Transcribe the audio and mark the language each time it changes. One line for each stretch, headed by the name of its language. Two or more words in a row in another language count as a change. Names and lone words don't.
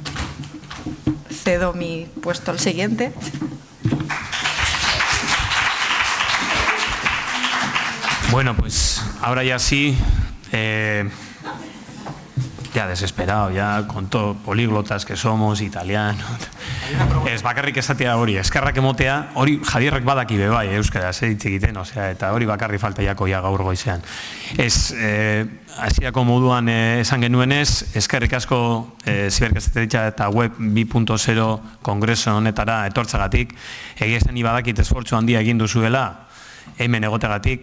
Spanish: Cedo mi puesto al siguiente. Bueno, pues ahora ya sí, ya desesperado, ya con todo políglotas que somos, italiano.
Basque: Ez bakarrik esatea hori, eskerrak emotea, hori Javierrek badaki be bai, euskaraz hitz egiten, osea, eta hori bakarrik falta jakoia gaur goizean. Hasierako moduan esan genuenez, eskerrik asko ziberkazetzaritza eta web 2.0 kongreso honetara etortzagatik, egia esan badakit esfortzu handia egin duzuela hemen egotegatik.